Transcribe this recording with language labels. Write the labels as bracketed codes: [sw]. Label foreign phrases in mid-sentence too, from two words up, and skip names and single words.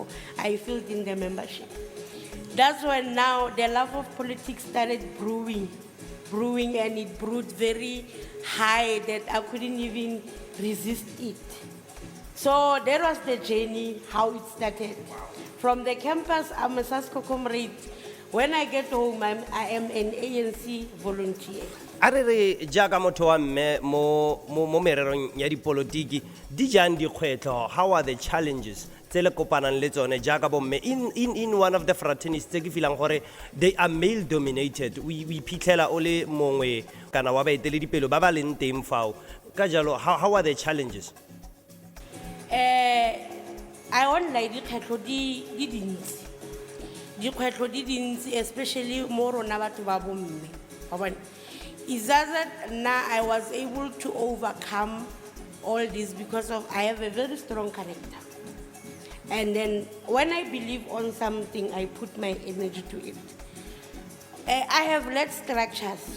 [en] I filled in the membership. That's when now the love of politics started brewing, and it brewed very high that I couldn't even resist it. So that was the journey, how it started. From the campus, I'm a SASCO comrade. When I get home, I am an ANC volunteer. [tn] A re jaaka motho wa mme mo mererong ya dipolotiki di jang dikgwetlho, [en] how are the challenges [tn] tse le kopanang le tsone jaaka bo mme [en] in one of the fraternities [tn] tse ke feelang gore [en] they are male dominated, [tn] we phitlhela o le mongwe kana wa baeteledipelo ba ba leng teng fao ka jalo [en] how are the challenges? I won't lie, [tn] dikgwetlho di dintsi, especially mo rona batho ba bo mme. [en] Is that now I was able to overcome all this because of I have a very strong character. And then when I believe on something, I put my energy to it. I have led structures.